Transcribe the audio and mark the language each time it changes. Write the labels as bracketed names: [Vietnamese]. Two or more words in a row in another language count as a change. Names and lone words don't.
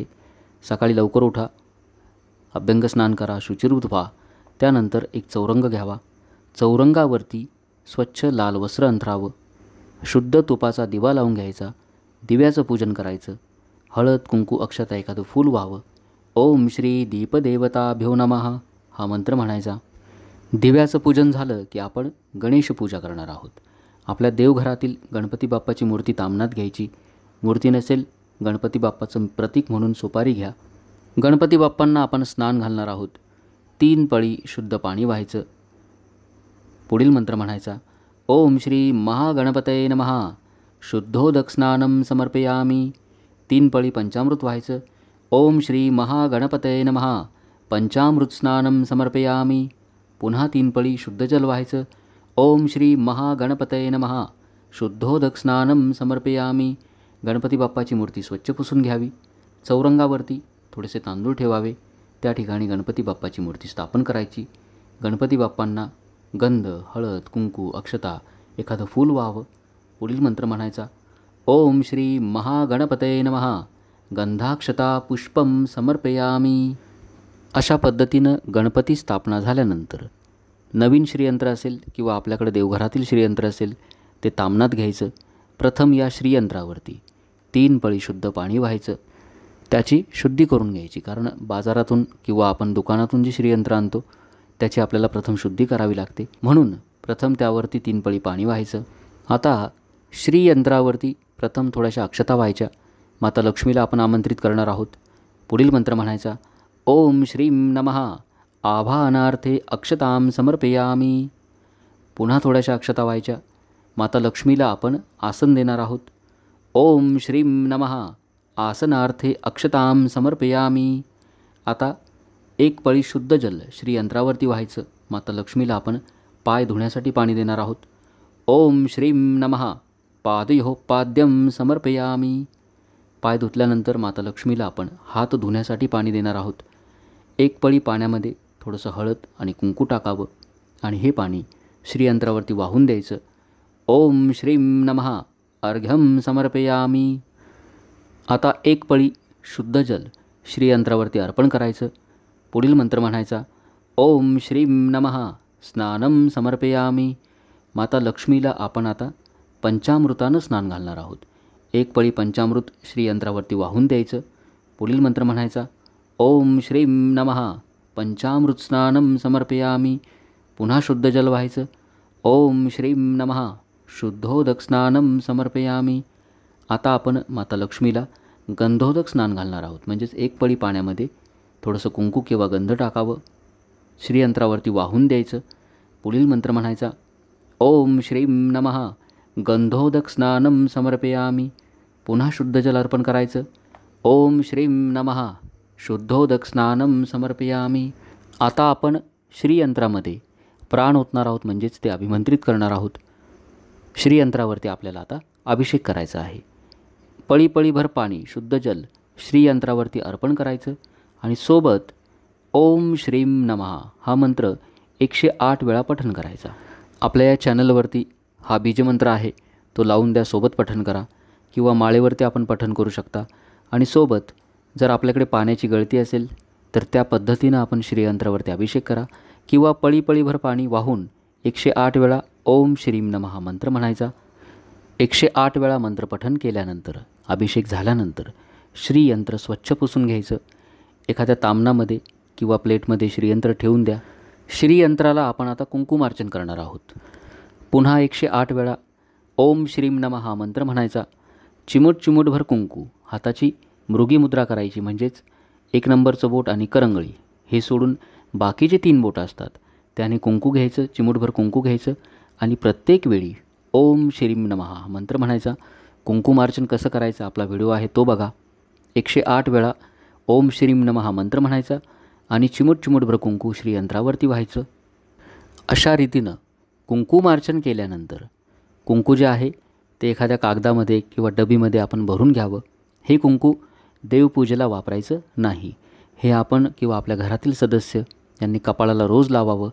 [Marathi] सकाळी लवकर उठा, अभ्यंगस्नान करा, शुचिर्भूत व्हा. त्यानंतर एक चौरंग घ्यावा. चौरंगावरती स्वच्छ लाल वस्त्र अंथरावं. शुद्ध तुपाचा दिवा लावून घ्यायचा. दिव्याचं पूजन करायचं. हळद, कुंकू, अक्षता, एखादं फूल व्हावं. [Sanskrit] ओम श्री दीपदेवताभ्यो नमः [Marathi] हा मंत्र म्हणायचा. दिव्याचं पूजन झालं की आपण गणेश पूजा करणार आहोत. आपल्या देवघरातील गणपती बाप्पाची मूर्ती तामणात घ्यायची. मूर्ती नसेल गणपती बाप्पाचं प्रतीक म्हणून सुपारी घ्या. गणपती बाप्पांना आपण स्नान घालणार आहोत. 3 पळी शुद्ध पाणी व्हायचं. पुढील मंत्र म्हणायचा. [Sanskrit] ओम श्री महागणपतये नमः. शुद्धोदक स्नानं समर्पयामी. [Marathi] 3 पळी पंचामृत व्हायचं. [Sanskrit] ओम श्री महागणपतये नमः. पंचामृत स्नानं समर्पयामी. [Marathi] पुन्हा 3 पळी शुद्ध जल व्हायचं. [Sanskrit] ओम श्री महागणपतये नमः. शुद्धोदक स्नानं समर्पयामी. [Marathi] गणपती बाप्पाची मूर्ती स्वच्छ पुसून घ्यावी. चौरंगावरती थोडेसे तांदूळ ठेवावे. त्या ठिकाणी गणपती बाप्पाची मूर्ती स्थापन करायची. गणपती बाप्पांना गंध, हळद, कुंकू, अक्षता, एखादं फूल व्हावं. पुढील मंत्र म्हणायचा. [Sanskrit] ओम श्री महागणपतये नमः. गंधाक्षता पुष्पम समर्पयामी. [Marathi] अशा पद्धतीनं गणपती स्थापना झाल्यानंतर नवीन श्रीयंत्र असेल किंवा आपल्याकडे देवघरातील श्रीयंत्र असेल ते तामनात घ्यायचं. प्रथम या श्रीयंत्रावरती 3 पळी शुद्ध पाणी व्हायचं. त्याची शुद्धी करून घ्यायची, कारण बाजारातून किंवा आपण दुकानातून जी श्रीयंत्र आणतो त्याची आपल्याला प्रथम शुद्धी करावी लागते. म्हणून प्रथम त्यावरती 3 पळी पाणी व्हायचं. आता श्रीयंत्रावरती प्रथम थोड्याशा अक्षता व्हायच्या. माता लक्ष्मीला आपण आमंत्रित करणार आहोत. पुढील मंत्र म्हणायचा. [Sanskrit] ओम श्रीं नमः. आभानार्थे अक्षतां समर्पयामी. [Marathi] पुन्हा थोड्याशा अक्षता व्हायच्या. माता लक्ष्मीला आपण आसन देणार आहोत. [Sanskrit] ओम श्रीं नमः. आसनार्थे अक्षतां समर्पयामी. [Marathi] आता 1 पळी शुद्ध जल श्रीयंत्रावरती व्हायचं. माता लक्ष्मीला आपण पाय धुण्यासाठी पाणी देणार आहोत. [Sanskrit] ओम श्रीं नमः. पादयोः पाद्यं समर्पयामी. [Marathi] पाय धुतल्यानंतर माता लक्ष्मीला आपण हात धुण्यासाठी पाणी देणार आहोत. 1 पळी पाण्यामध्ये थोडंसं हळद आणि कुंकू टाकावं आणि हे पाणी श्रीयंत्रावरती वाहून द्यायचं. [Sanskrit] ओम श्रीं नमः. अर्घ्यं समर्पयामी. [Marathi] आता 1 पळी शुद्ध जल श्रीयंत्रावरती अर्पण करायचं. पुढील मंत्र म्हणायचा. [Sanskrit] ओम श्रीं नमः. स्नानं समर्पयामी. [Marathi] माता लक्ष्मीला आपण आता पंचामृतानं स्नान घालणार आहोत. 1 पळी पंचामृत श्रीयंत्रावरती वाहून द्यायचं. पुढील मंत्र म्हणायचा. [Sanskrit] ओम श्रीं नमः. पंचामृत स्नानं समर्पयामी. [Marathi] पुन्हा शुद्ध जल व्हायचं. [Sanskrit] ओम श्रीं नमः. शुद्धोदक स्नानं समर्पयामी. [Marathi] आता आपण माता लक्ष्मीला गंधोदक स्नान घालणार आहोत. म्हणजेच 1 पळी पाण्यामध्ये थोडंसं कुंकू किंवा गंध टाकावं. श्रीयंत्रावरती वाहून द्यायचं. पुढील मंत्र म्हणायचा. [Sanskrit] ओम श्रीं नमः. गंधोदक स्नानं समर्पयामी. [Marathi] पुन्हा शुद्ध जल अर्पण करायचं. [Sanskrit] ओम श्रीं नमः. शुद्धोदक स्नानं समर्पयामी. [Marathi] आता आपण श्रीयंत्रामध्ये प्राण ओतणार आहोत, म्हणजेच ते अभिमंत्रित करणार आहोत. श्रीयंत्रावरती आपल्याला आता अभिषेक करायचा आहे. पळीभर पाणी शुद्ध जल श्रीयंत्रावरती अर्पण करायचं आणि सोबत [Sanskrit] ओम श्रीं नमः [Marathi] हा मंत्र 108 वेळा पठण करायचा. आपल्या या चॅनलवरती हा बीजमंत्र आहे, तो लावून द्या. सोबत पठण करा किंवा माळेवरती आपण पठण करू शकता. आणि सोबत जर आपल्याकडे पाण्याची गळती असेल तर त्या पद्धतीनं आपण श्रीयंत्रावरती अभिषेक करा किंवा पळीभर पाणी वाहून 108 वेळा [Sanskrit] ओम श्रीं नमः [Marathi] हा मंत्र म्हणायचा. 108 वेळा मंत्र पठण केल्यानंतर अभिषेक झाल्यानंतर श्रीयंत्र स्वच्छ पुसून घ्यायचं. एखाद्या तामणामध्ये किंवा प्लेटमध्ये श्रीयंत्र ठेवून द्या. श्रीयंत्राला आपण आता कुंकुमार्चन करणार आहोत. पुन्हा 108 वेळा [Sanskrit] ओम श्रीं नमः [Marathi] हा मंत्र म्हणायचा. चिमूटभर कुंकू हाताची मृगी मुद्रा करायची, म्हणजेच 1 नंबरचं बोट आणि करंगळी हे सोडून बाकीचे 3 बोटं असतात त्याने कुंकू घ्यायचं. चिमूटभर कुंकू घ्यायचं आणि प्रत्येक वेळी [Sanskrit] ओम श्रीं नमः [Marathi] हा मंत्र म्हणायचा. कुंकुमार्चन कसं करायचं आपला व्हिडिओ आहे तो बघा. 108 वेळा [Sanskrit] ओम श्रीं नमः [Marathi] हा मंत्र म्हणायचा आणि चिमूटभर कुंकू श्रीयंत्रावरती व्हायचं. अशा रीतीनं कुंकुमार्चन केल्यानंतर कुंकू जे आहे ते एखाद्या कागदामध्ये किंवा डबीमध्ये आपण भरून घ्यावं. हे कुंकू देवपूजेला वापरायचं नाही. हे आपण किंवा आपल्या घरातील सदस्य यांनी कपाळाला रोज लावावं.